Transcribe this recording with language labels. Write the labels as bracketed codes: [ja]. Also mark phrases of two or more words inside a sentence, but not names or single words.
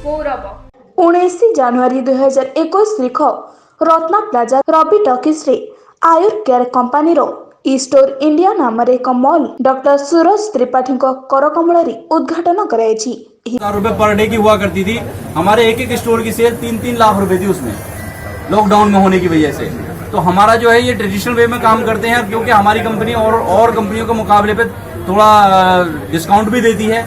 [hi] गौरव। [or] 19 ଜାନୁଆରୀ 2021 ତାରିଖ ରତ୍ନା ପ୍ଲାଜା ରବି ଟକିଜରେ ଆୟୁର କେୟାର କମ୍ପାନୀର ଇ-ଷ୍ଟୋର ଇଣ୍ଡିଆ ନାମରେ ଏକ ମଲ୍ ଡକ୍ଟର ସୁରଜ त्रिपाठी [hi] करकमल उद्घाटन कराई। रुपए पर डे की हुआ करती थी। हमारे एक एक स्टोर की सेल 3-3 लाख रुपए थी उसमें, लॉकडाउन में होने की वजह से। तो हमारा जो है ये ट्रेडिशनल वे में काम करते हैं, क्योंकि हमारी कंपनी और कंपनियों के मुकाबले पे थोड़ा डिस्काउंट भी देती है।